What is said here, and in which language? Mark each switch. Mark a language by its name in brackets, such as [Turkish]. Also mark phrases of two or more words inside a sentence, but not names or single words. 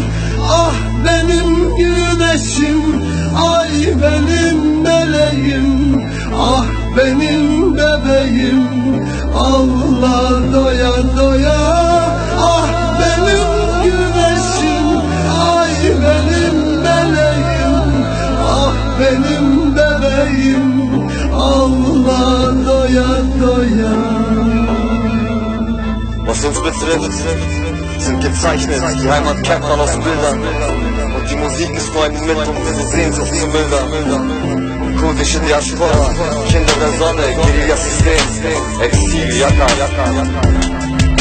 [Turkish] Ah benim güneşim, ay benim meleğim, ah benim bebeğim, ağla doya doya. Ah benim güneşim, ay benim meleğim, ah benim bebeğim, ağla doya doya. [German] Was uns betrifft, sind gezeichnet, die Heimat kennt man aus Bildern. Und die Musik ist nur ein Mittel, um diese Sehnsucht zu mildern. Kurdische Diaspora, Kinder der Sonne, Guerilla-System, Exil, Yaka.